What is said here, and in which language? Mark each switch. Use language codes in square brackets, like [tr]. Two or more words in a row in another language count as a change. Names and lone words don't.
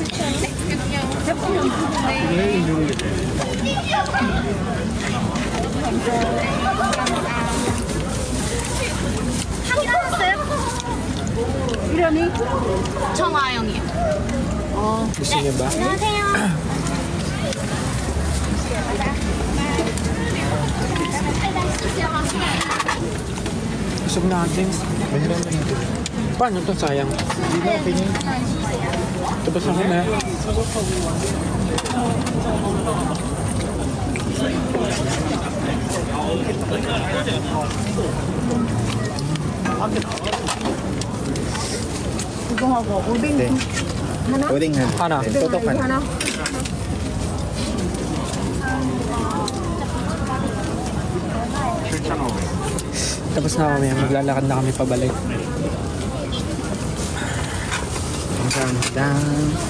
[ko] 이름이? 청아영이요. [tl] Gusto niya ba? Busog na James. Mahirap na natin. Paano to sayang? Hindi na, okay na. Tapos ako na. [ko] 이거하고 오뎅 네. 하나? [tl] Pwedeng [ko] Hana. [tl] Totok ka na. [ko] 하나? [tl] Tapos na mamaya, maglalakad na kami pabalik. [en] Down.